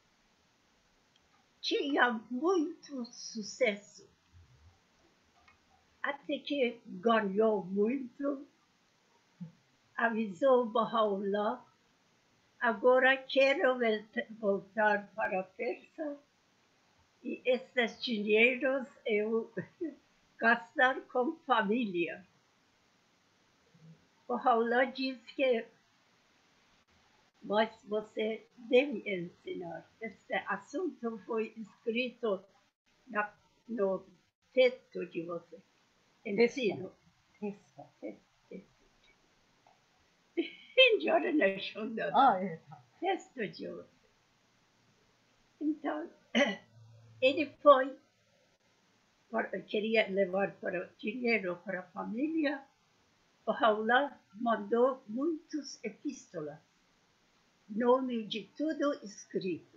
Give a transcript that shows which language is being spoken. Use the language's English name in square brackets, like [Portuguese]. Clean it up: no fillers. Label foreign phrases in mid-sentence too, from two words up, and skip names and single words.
[Portuguese] Tinha muito sucesso, até que ganhou muito, avisou Baha'u'lláh: agora quero voltar para a Pérsia e esses dinheiros eu gastar com família. Baha'u'lláh diz que mas você deve ensinar. Este assunto foi escrito no texto de você. Ensino. [Persian] اینجا رو نشون دادم. [Portuguese] Texto de você. Então, ele foi, queria levar dinheiro para a família. Baha'u'lláh mandou muitos epístolas, nome de tudo escrito.